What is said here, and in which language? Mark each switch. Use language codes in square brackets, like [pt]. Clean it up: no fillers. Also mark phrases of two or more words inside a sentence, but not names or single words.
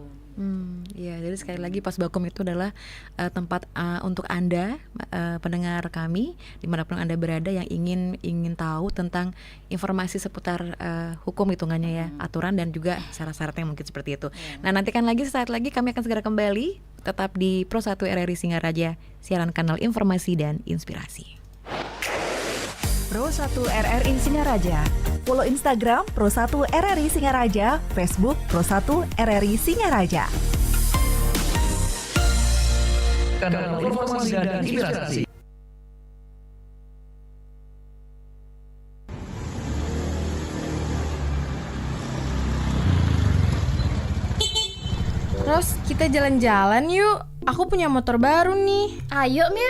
[id] Iya, jadi sekali lagi Posbakum itu adalah tempat untuk Anda pendengar kami dimanapun Anda berada yang ingin tahu tentang informasi seputar hukum hitungannya ya, aturan dan juga syarat-syaratnya mungkin seperti itu. Nah, nantikan lagi sesaat lagi kami akan segera kembali tetap di Pro 1 RRI Singaraja, siaran kanal informasi dan inspirasi. Pro 1 RRI Singaraja. Follow Instagram Pro 1 RRI Singaraja, Facebook Pro 1 RRI Singaraja. Kanal informasi dan inspirasi. Ros, kita jalan-jalan yuk. Aku punya motor baru nih. Ayo Mir.